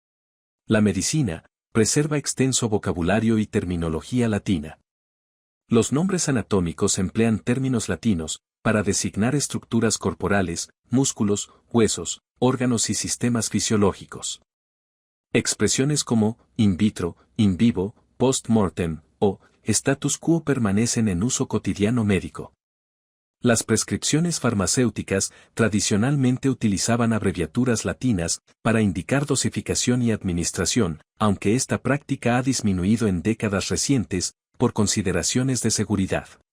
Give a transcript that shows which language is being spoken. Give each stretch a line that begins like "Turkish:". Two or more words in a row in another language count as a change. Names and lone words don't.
Spanish: La medicina preserva extenso vocabulario y terminología latina. Los nombres anatómicos emplean términos latinos para designar estructuras corporales, músculos, huesos, órganos y sistemas fisiológicos. Expresiones como
Latin: in vitro, in vivo,
Spanish: post-mortem o
Latin: status quo
Spanish: permanecen en uso cotidiano médico. Las prescripciones farmacéuticas tradicionalmente utilizaban abreviaturas latinas para indicar dosificación y administración, aunque esta práctica ha disminuido en décadas recientes por consideraciones de seguridad.